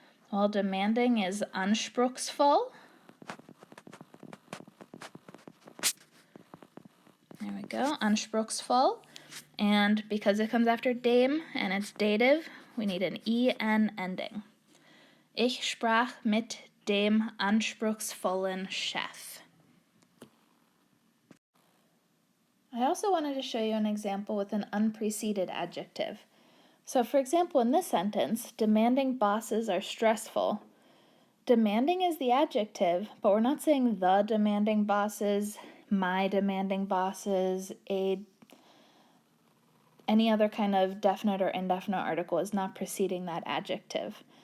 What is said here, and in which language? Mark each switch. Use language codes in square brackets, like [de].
[en] Well, demanding is anspruchsvoll. There we go, anspruchsvoll. And because it comes after dem and it's dative, we need an en ending. [de] Ich sprach mit dem anspruchsvollen Chef. [en] I also wanted to show you an example with an unpreceded adjective. So for example, in this sentence, demanding bosses are stressful. Demanding is the adjective, but we're not saying the demanding bosses, my demanding bosses, any other kind of definite or indefinite article is not preceding that adjective.